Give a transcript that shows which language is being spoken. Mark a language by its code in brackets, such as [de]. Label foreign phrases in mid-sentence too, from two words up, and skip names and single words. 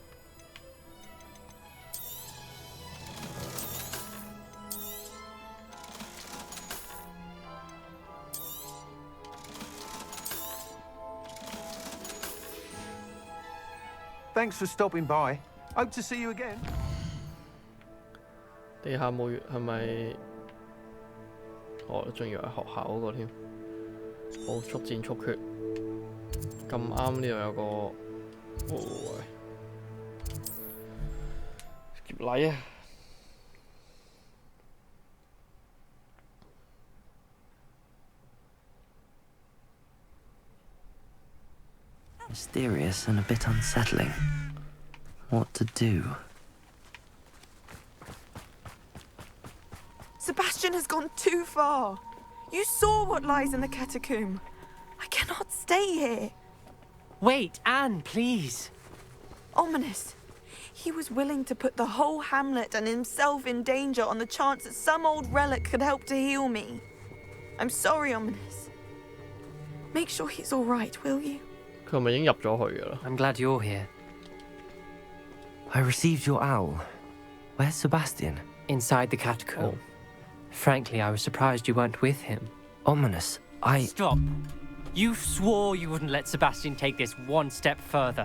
[en] Thanks for stopping by. Hope to see you again. [yue] 地下墓穴係咪？我仲以為係學校嗰個添。好，速戰速決。咁啱呢度有個，喂，劫禮啊！ [en] Mysterious and a bit unsettling. What to do? Sebastian has gone too far. You saw what lies in the catacomb. I cannot stay here. Wait, Anne, please. Ominous. He was willing to put the whole hamlet and himself in danger on the chance that some old relic could help to heal me. I'm sorry, Ominous. Make sure he's all right, will you? [yue] 佢係咪已經入咗去㗎啦 [en] I'm glad you're here. I received your owl. Where's Sebastian? Inside the catacomb. Frankly, I was surprised you weren't with him. Ominous, I... Stop. You swore you wouldn't let Sebastian take this one step further.